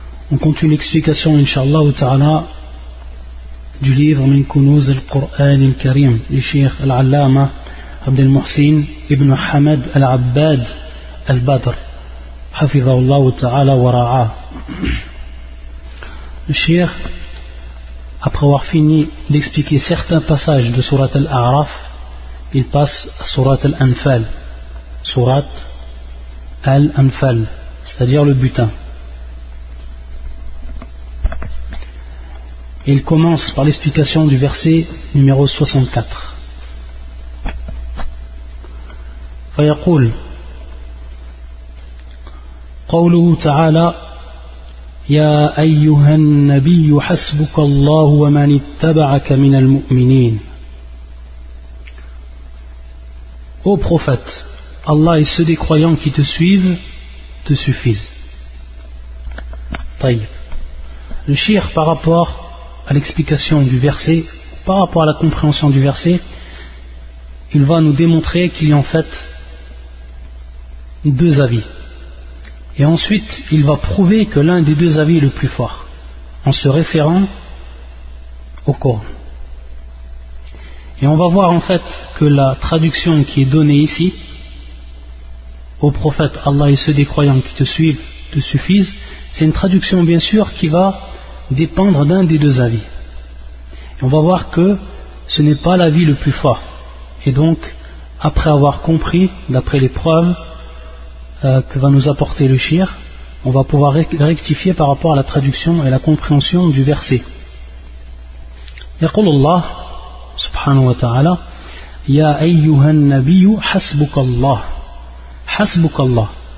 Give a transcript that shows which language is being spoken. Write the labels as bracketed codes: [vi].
[fr] On continue l'explication inshallah ta'ala du livre [ar] من كنوز القرآن الكريم للشيخ العلامة عبد المحسن ابن حمد العباد البدر حفظه الله تعالى ورعاه. [fr] Le Cheikh, après avoir fini d'expliquer certains passages de Surat Al-A'raf, il passe à Surat Al-Anfal. Surat Al-Anfal, c'est-à-dire le butin. Il commence par l'explication du verset numéro 64. [ar] Fayaqul Qawluhu Ta'ala يا أيها النبي حسبك الله ومن اتبعك من المؤمنين. [fr] Ô prophète, Allah et ceux des croyants qui te suivent te suffisent. [ar] طيب. [fr] Le shir par rapport à l'explication du verset, par rapport à la compréhension du verset, il va nous démontrer qu'il y a en fait deux avis. Et ensuite, il va prouver que l'un des deux avis est le plus fort, en se référant au Coran. Et on va voir en fait que la traduction qui est donnée ici, au prophète Allah et ceux des croyants qui te suivent te suffisent, c'est une traduction bien sûr qui va dépendre d'un des deux avis. Et on va voir que ce n'est pas l'avis le plus fort. Et donc, après avoir compris, d'après les preuves, que va nous apporter le shir, on va pouvoir rectifier par rapport à la traduction et la compréhension du verset. [ar] يقول الله سبحانه وتعالى يا أيها النبي حسبك الله حسبك الله.